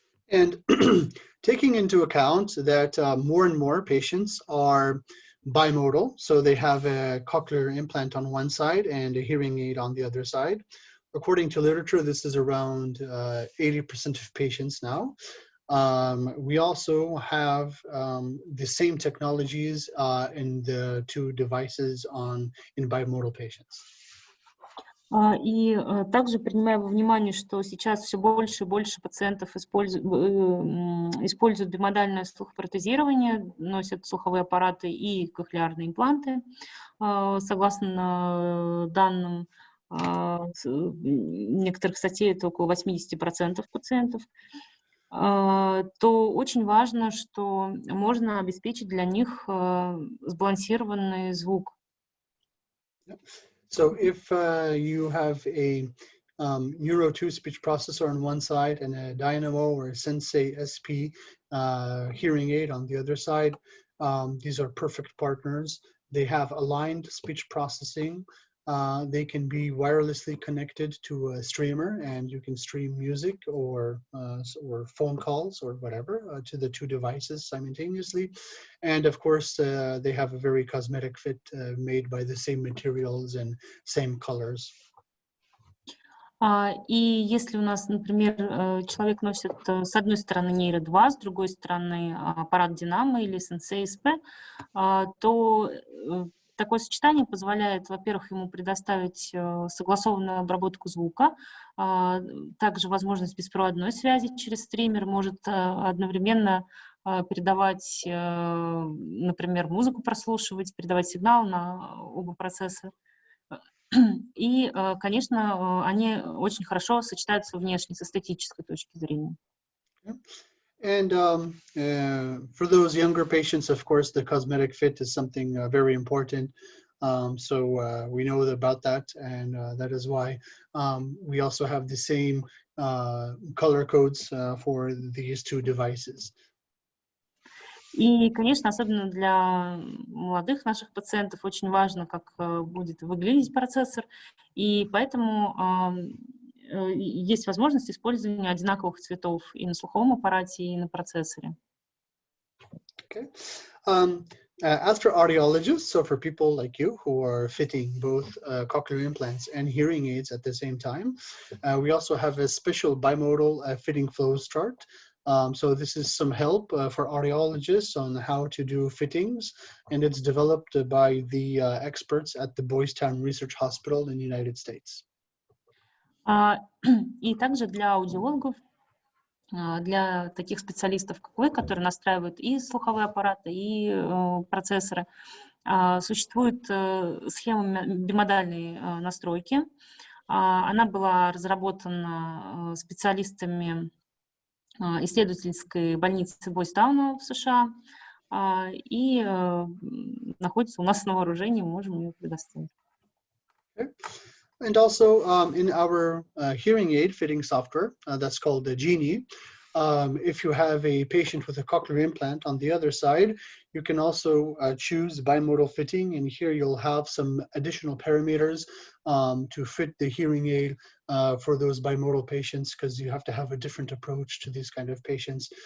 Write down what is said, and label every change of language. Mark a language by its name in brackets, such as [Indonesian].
[English] And taking into account that more and more patients are bimodal, so they have a cochlear implant on one side and a hearing aid on the other side. According to literature, this is around 80% of patients now. We also have the same technologies in the two devices in bimodal patients. [Russian] И также принимая во внимание, что сейчас все больше и больше пациентов используют бимодальное слухопротезирование, носят слуховые аппараты и кохлеарные импланты, согласно данным некоторых статей, это около 80% пациентов, то очень важно, что можно обеспечить для них сбалансированный звук. [English] So if you have a Neuro 2 speech processor on one side and a Dynamo or a Sensei SP hearing aid on the other side, these are perfect partners. They have aligned speech processing. They can be wirelessly connected to a streamer, and you can stream music or phone calls or whatever to the two devices simultaneously. And of course, they have a very cosmetic fit made by the same materials and same colors. [Russian] И если у нас, например, человек носит с одной стороны Neuro 2, с другой стороны аппарат Dynamo или Sensei SP, то такое сочетание позволяет, во-первых, ему предоставить согласованную обработку звука, также возможность беспроводной связи через стример, может одновременно передавать, например, музыку прослушивать, передавать сигнал на оба процесса. И, конечно, они очень хорошо сочетаются внешне, с эстетической точки зрения. [English] And for those younger patients, of course, the cosmetic fit is something very important. So we know about that, and that is why we also have the same color codes for these two devices. [Russian] И, конечно, особенно для молодых наших пациентов очень важно, как будет выглядеть процессор, и поэтому есть возможность использования одинаковых цветов и на слуховом аппарате, и на процессоре. [English] Okay. As for audiologists, so for people like you who are fitting both cochlear implants and hearing aids at the same time, we also have a special bimodal fitting flows chart. So this is some help for audiologists on how to do fittings, and it's developed by the experts at the Boys Town Research Hospital in the United States. [Russian] И также для аудиологов, для таких специалистов, как вы, которые настраивают и слуховые аппараты, и процессоры, существует схема бимодальной настройки. Она была разработана специалистами исследовательской больницы Бойстауна в США и находится у нас на вооружении, мы можем ее предоставить. [English] And also in our hearing aid fitting software, that's called the Genie, if you have a patient with a cochlear implant on the other side, you can also choose bimodal fitting, and here you'll have some additional parameters to fit the hearing aid for those bimodal patients, because you have to have a different approach to these kind of patients.